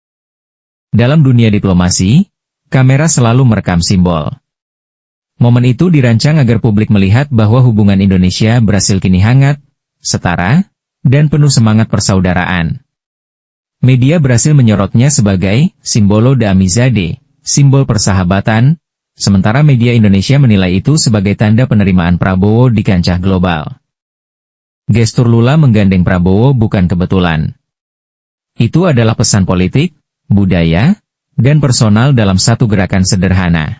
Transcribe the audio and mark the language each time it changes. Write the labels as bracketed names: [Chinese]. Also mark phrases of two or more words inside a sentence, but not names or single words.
[Indonesian] Dalam dunia diplomasi, kamera selalu merekam simbol. Momen itu dirancang agar publik melihat bahwa hubungan Indonesia-Brasil kini hangat, setara, dan penuh semangat persaudaraan. Media Brasil menyorotnya sebagai [Portuguese] simbolo da amizade, [Indonesian] simbol persahabatan, sementara media Indonesia menilai itu sebagai tanda penerimaan Prabowo di kancah global. Gestur Lula menggandeng Prabowo bukan kebetulan. Itu adalah pesan politik, budaya, dan personal dalam satu gerakan sederhana.